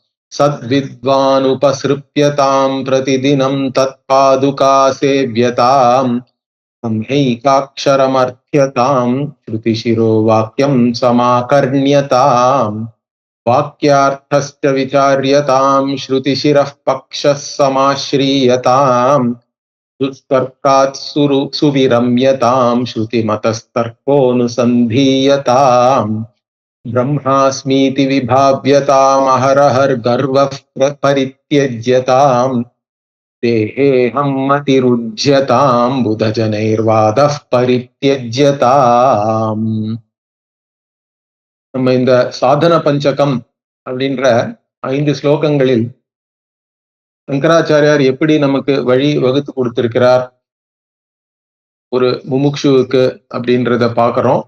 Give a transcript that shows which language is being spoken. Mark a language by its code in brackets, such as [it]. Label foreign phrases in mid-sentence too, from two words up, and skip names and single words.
[sa] सद्विद्वानुपसृप्यताम् प्रतिदिनम् तत्पादुका सेव्यताम् संहैकाक्षरमर्थ्यताम् श्रुतिशिरो वाक्यं समाकर्ण्यताम् वाक्यार्थश्च विचार्यताम् श्रुतिशिरः पक्षः समाश्रीयताम् दुस्तर्कात् सुविरम्यताम् श्रुतिमतस्तर्कोऽनुसन्धीयताम् ब्रह्मास्मीति विभाव्यताम् अहरहर्गर्वः परित्यज्यताम् देहेहं मतिरुज्यताम् बुधजनैर्वादः परित्यज्यताम्. [ta] நம்ம இந்த சாதன பஞ்சகம் அப்படின்ற 5 ஸ்லோகங்களில் சங்கராச்சாரியார் எப்படி நமக்கு வழி வகுத்து கொடுத்திருக்கிறார் ஒரு முமுக்ஷுவுக்கு அப்படின்றத பார்க்கிறோம்.